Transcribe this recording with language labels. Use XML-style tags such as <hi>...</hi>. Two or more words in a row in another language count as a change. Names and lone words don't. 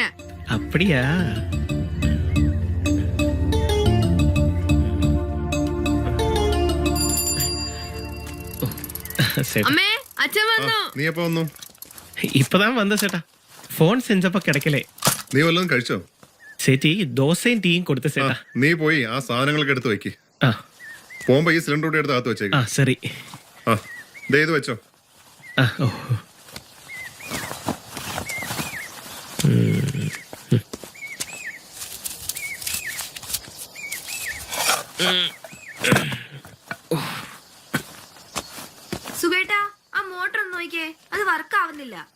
<ta>அப்படியா?</ta> <ml>അമ്മേ, അച്ഛൻ വന്നു. നീ എപ്പോ വന്നു?</ml> <ta>இப்பதான் வந்த சேட்டா. போன் செஞ்சப்ப கிடைக்கல.</ta> <ml>നീ വല്ലതും കഴിച്ചോ?</ml> <ta>சேச்சி தோசையும் டீயும் கொடுத்த சேட்டா.</ta> <ml>നീ പോയി ആ സാധനങ്ങളൊക്കെ എടുത്ത് വെക്ക്. ആ പോകുമ്പോ ഈ സിലിണ്ടർ കൂടി എടുത്ത് അകത്ത് വെച്ചേക്ക്. ആ ശരി. ആ ദേ ഇത് വെച്ചോ. ആ ഓ. സുഖേട്ടാ, ആ മോട്ടർ ഒന്ന് നോക്കിയേ, അത് വർക്ക് ആവുന്നില്ല.</ml>